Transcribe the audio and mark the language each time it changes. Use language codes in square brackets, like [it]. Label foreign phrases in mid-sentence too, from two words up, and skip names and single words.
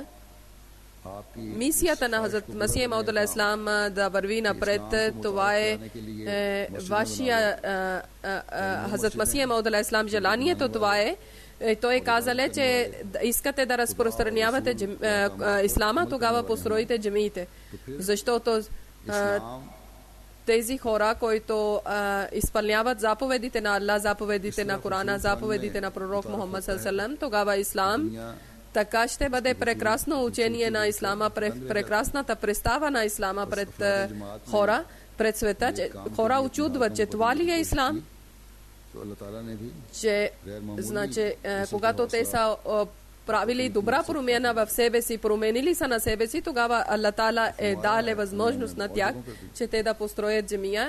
[bg] Мисията на Хазрат Масих Мауд [ar] عليه السلام [bg] да върви напред, това е вашия Хазрат Масих Мауд [ar] عليه السلام [bg] желанието, това е. Той е казал, че искате да разпространявате ислама, тогава построите джамиите. Защото тези хора, които изпълняват заповедите на Аллах, заповедите на Корана, заповедите на пророк Мухаммад [ar] صلى الله عليه وسلم, [bg] тогава ислам така ще бъде прекрасно учение на ислама, прекрасната представа на ислама пред хора, пред света, че хора очудват, че това ли е ислам? Че, значи, когато те са правили добра промяна в себе си, променили са на себе си, тогава Аллах Таала е дал възможност на тях, че те да построят джамия.